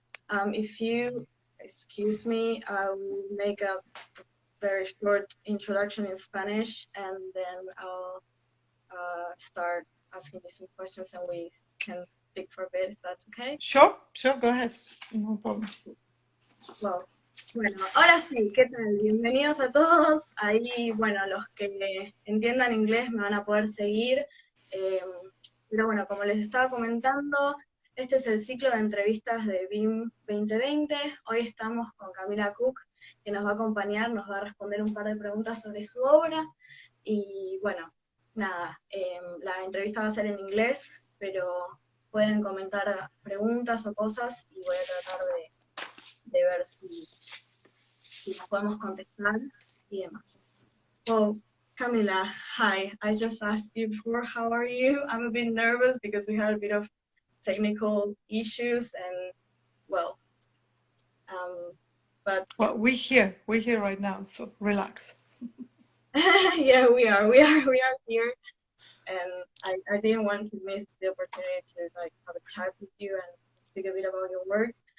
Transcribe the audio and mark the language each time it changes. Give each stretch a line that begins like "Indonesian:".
English: If you excuse me, I will make a very short introduction in Spanish, and then I'll start asking you some questions, and we can speak for a bit, if that's okay. Sure, go ahead. No problem. Well,
Spanish: bueno, ahora sí, ¿qué tal? Bienvenidos a todos. Ahí, bueno, los que entiendan inglés me van a poder seguir. Pero bueno, como les estaba comentando, este es el ciclo de entrevistas de BIM 2020. Hoy estamos con Kamila Kuc, que nos va a acompañar, nos va a responder un par de preguntas sobre su obra. Y bueno, nada, la entrevista va a ser en inglés, pero pueden comentar preguntas o cosas y voy a tratar de ver si las podemos contestar y demás.
English: Well, Camila, hi. I just asked you before, how are you? I'm a bit nervous because we had a bit of technical issues and, well, but Well, we're here right now, so relax. yeah, we are here, and I didn't want to miss the opportunity to like have a chat with you and speak a bit about your work.